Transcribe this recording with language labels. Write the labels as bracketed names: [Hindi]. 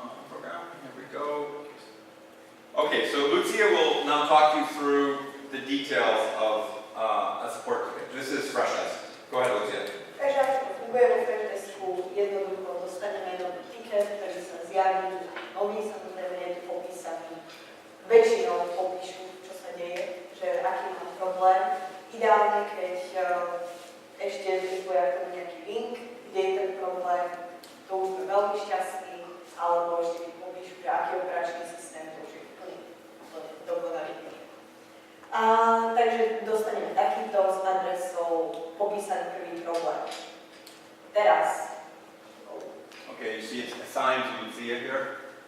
[English] Program, here we go. Okay, so Lucia will now talk you through the details of a support ticket. This is Russia's. Go ahead, Lucia. [Slovak] Takže ako to funguje vo Freshdesku, jednoducho dostaneme nový tiket, ktorý sa zjaví, nový samozrejme je tu popísaný. Väčšinou popíšu, čo sa deje, že aký má problém. Ideálne, keď ešte pripoja k tomu nejaký link, kde je ten problém, to už sme veľmi šťastní, alebo ešte mi popíšu, že aký operačný systém, to už je úplne dokonalý. Takže dostaneme takýto s adresou popísaný prvý problém. Teraz. [English] Okay, you see it's assigned to Lucia here.